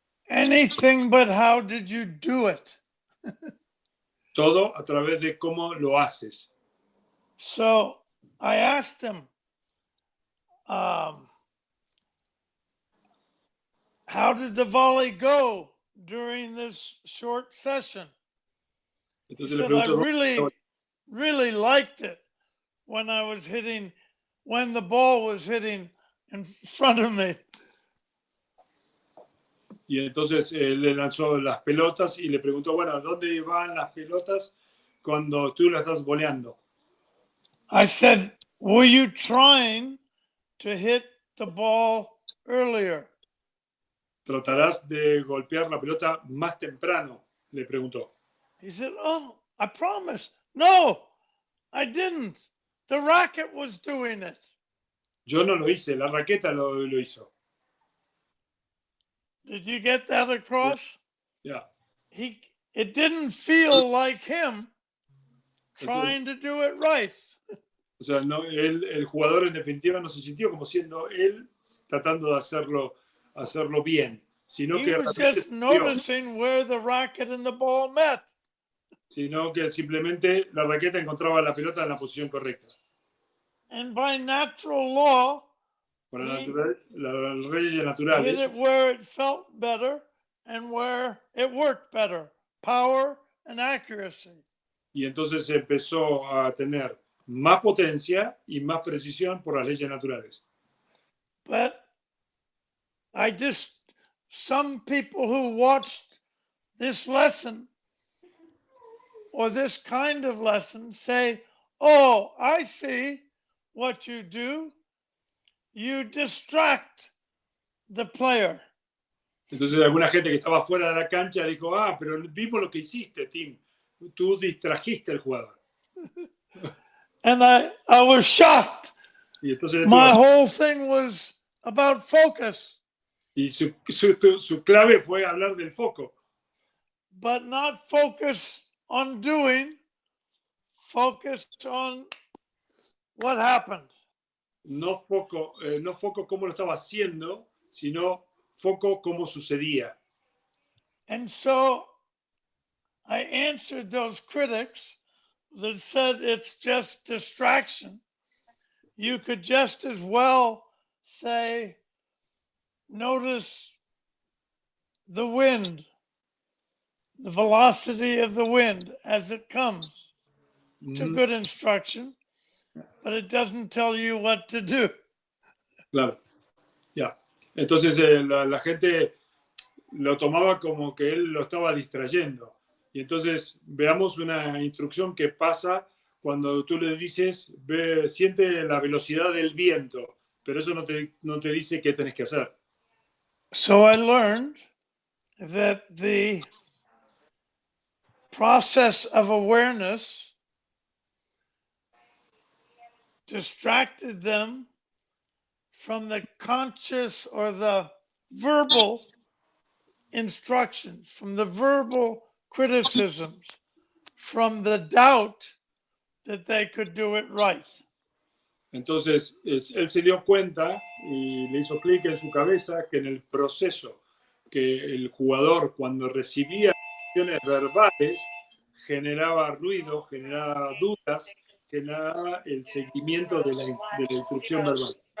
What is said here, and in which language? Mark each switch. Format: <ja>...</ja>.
<en>Anything but how did you do it?</en> <es>Todo a través de cómo lo haces.</es> <en>So I asked him, how did the volley go during this short session? He</en> <es>Entonces le</es> <en>said, I</en> <es>pregunto,</es> <en>really liked it when I was hitting, when the ball was hitting in front of me.</en> <es>y entonces le lanzó las pelotas y le preguntó, bueno, ¿dónde van las pelotas cuando tú las estás voleando?</es> <en>I said, were you trying to hit the ball earlier?</en> <es>¿Tratarás de golpear la pelota más temprano? Le preguntó.</es> <en>He said, oh, I promise. No, I didn't. The racket was doing it.</en> <es>Yo no lo hice, la raqueta lo hizo.</es> <en>Did you get that across? Yeah. It didn't feel like him trying to do it right.</en> <es>O sea, no, el jugador en definitiva no se sintió como siendo él tratando de hacerlo bien, sino</es> <en>He</en> <es>que</es> <en>was just noticing where the racket and the ball met.</en> <es>Sino que simplemente la raqueta encontraba la pelota en la posición correcta.</es> <en>And by natural law,</en> <es>Por las leyes naturales,</es> <en>hit it where it felt better and where it worked better. Power and accuracy.</en> <es>y entonces empezó a tener más potencia y más precisión por las leyes naturales.</es> <en>But some people who watched this lesson or this kind of lesson say, oh, I see what you do. You distract the player.</en> <es>Entonces alguna gente que estaba fuera de la cancha dijo, pero vimos lo que hiciste, Tim. Tú distrajiste al jugador.</es> <en>And I was shocked.</en> <es>Y entonces</es> <en>my whole thing was about focus.</en> <es>Y su clave fue hablar del foco.</es> <en>But not focus on doing, focus on what happened.</en> <es>No foco cómo lo estaba haciendo, sino foco cómo sucedía.</es> <en>And so I answered those critics that said it's just distraction. You could just as well say, notice the wind, the velocity of the wind as it comes. It's a good instruction, but it doesn't tell you what to do.</en> <es>Claro, ya. Entonces la gente lo tomaba como que él lo estaba distrayendo. Y entonces veamos una instrucción que pasa cuando tú le dices, siente la velocidad del viento, pero eso no te dice qué tenés que hacer.</es> <en>So I learned that the process of awareness distracted them from the conscious or the verbal instructions, from the verbal criticisms, from the doubt that they could do it right.</en> <es>Entonces, él se dio cuenta y le hizo clic en su cabeza que en el proceso que el jugador, cuando recibía instrucciones verbales, generaba ruido, generaba dudas, generaba el seguimiento de la instrucción verbal.</es>